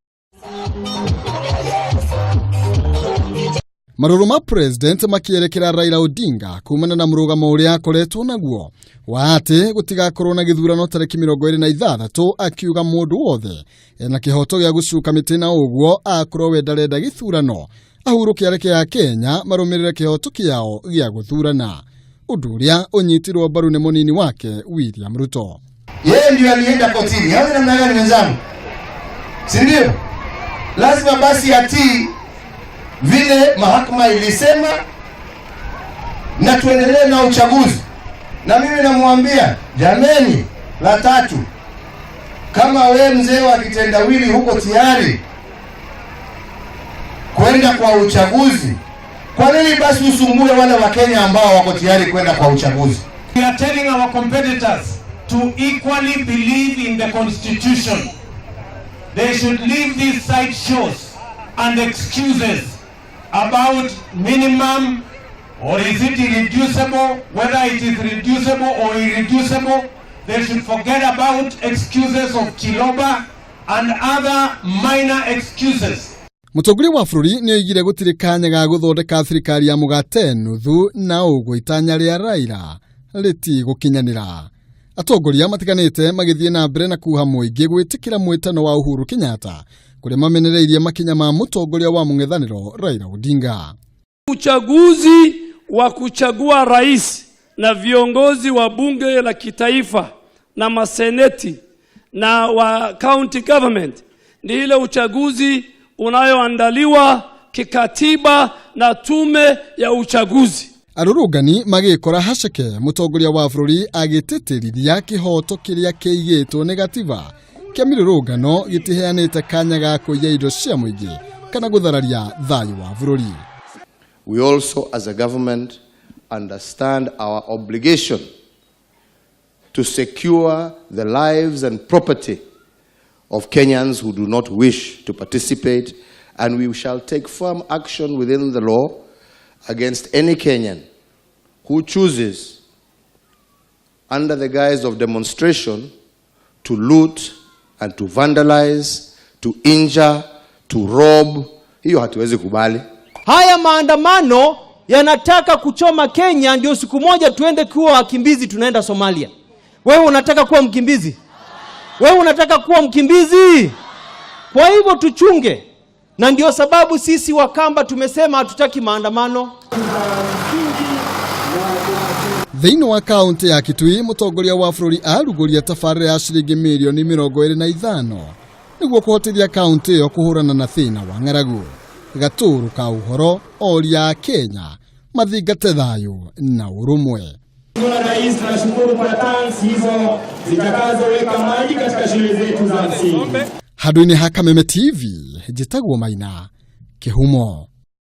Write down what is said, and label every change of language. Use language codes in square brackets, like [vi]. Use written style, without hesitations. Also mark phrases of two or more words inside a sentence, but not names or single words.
[ki] Maruru ma president makierekera Raila Odinga kumana na murugamo uria akoretwo naguo wa ati gutigakorwo na githurano tariki 26 akiuga mundu wothe ena kihoto gia gucuka miti na uguo akorwo we ndarenda githurano ahurukia reke ya Kenya marumirire kihoto kiao gia guthurana, undu uria unyitirwo mbaru ni munini wake William Ruto. [sw] Yeye ndio alienda kotini. Hapo namna gani wenzangu? Si ndio? Lazima basi atii vile mahakama ilisema na tuendelee na uchaguzi. Na mimi namwambia, jameni, la tatu, kama we mzee wa kitendawili huko tayari kwenda kwa uchaguzi, kwa nini basi usumbue wale wa Kenya ambao wako tayari kwenda kwa uchaguzi? [en] We are telling our competitors to equally believe in the constitution. They should leave these side shows and excuses about minimum, or is it irreducible, whether it is reducible or irreducible. They should forget about excuses of Chiloba and other minor excuses. [ki] Mutongoria wa bururi ni oigire gutiri kanya ga guthondeka thirikari ya mugate nuthu na uguo itanya ria Raila riti gukinyanira. Atongoria matiganite magithie na mbere na kuha muingi gwitikira mwitano wa Uhuru Kenyatta kuria mamenereirie makinya ma mutongoria wa mung'ethaniro Raila Odinga. [sw] Uchaguzi wa kuchagua rais na viongozi wa bunge la kitaifa na maseneti na wa [en] county government [sw] ni ile uchaguzi unayoandaliwa kikatiba na tume ya uchaguzi. [ki] Arurugani magikora haceke mutongoria wa bururi agititiriria kihoto kiria kiigitwo ni gatiba kia mirurungano gitiheanite kanya ga kuiya indo cia muingi kana guthararia thayu wa bururi. [en] We also as a government understand our obligation to secure the lives and property of Kenyans who do not wish to participate, and we shall take firm action within the law against any Kenyan who chooses, under the guise of demonstration, to loot and to vandalize, to injure, to rob. [sw] Hiyo hatuwezi kubali. Haya maandamano yanataka kuchoma Kenya ndio siku moja tuende kuwa wakimbizi tunaenda Somalia. Wewe unataka kuwa mkimbizi? Wewe unataka kuwa mkimbizi? Kwa hivyo tuchunge. Na ndio sababu sisi Wakamba tumesema hatutaki maandamano. [ki] Thiini wa kaunti ya Kitui mutongoria wa bururi aruguria tabarĩra ya ciringi milioni 25 niguo kuhotithia kaunti yo kuhurana na thina wa ng'aragu. Gaturu ka uhoro oria Kenya mathingate thayu na urumwe. [sw] Rais, tunashukuru kwa tansi hizo zitakazoweka maji katika shule zetu za msingi. [ki] Handũ-inĩ ha Kameme TV, njĩtagwo Maina Kĩhumo.